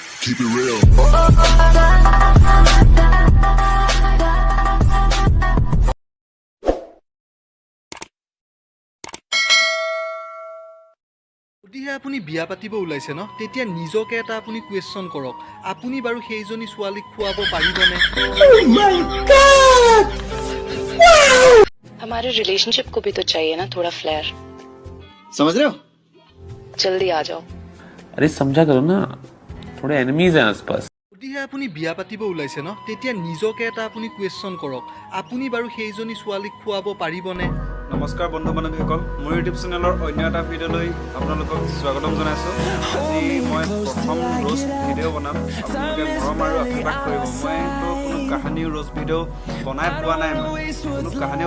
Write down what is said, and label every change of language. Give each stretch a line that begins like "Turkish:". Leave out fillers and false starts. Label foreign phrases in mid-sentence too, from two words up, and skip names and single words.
English: Keep it real.
Assamese: যদিহে আপুনি বিয়া পাতিব ওলাইছে ন তেতিয়া নিজকে এটা আপুনি কোৱেশ্চন কৰক আপুনি বাৰু সেইজনী ছোৱালীক খুৱাব পাৰিবনে
Hindi: हमारे रिलेशनशिप को भी तो चाहिए ना थोड़ा फ्लेयर समझ रहे हो जल्दी आ जाओ अरे समझा करो ना थोड़े एनिमीज हैं आसपास
Assamese: যদিহে আপুনি বিয়া পাতিব ওলাইছে ন তেতিয়া নিজকে এটা আপুনি কোৱেশ্চন কৰক আপুনি বাৰু সেইজনী ছোৱালীক খুৱাব পাৰিবনে নমস্কাৰ বন্ধু বান্ধৱীসকল মোৰ ইউটিউব চেনেলৰ অন্য এটা ভিডিঅ'লৈ আপোনালোকক স্বাগতম জনাইছোঁ আজি মই প্ৰথম
English: roast video'
Assamese: বনাম আপোনালোকে মৰম আৰু আশীৰ্বাদ কৰিব মইতো কোনো কাহিনী
English: roast video'
Assamese: বনাই পোৱা নাই কোনো কাহিনীও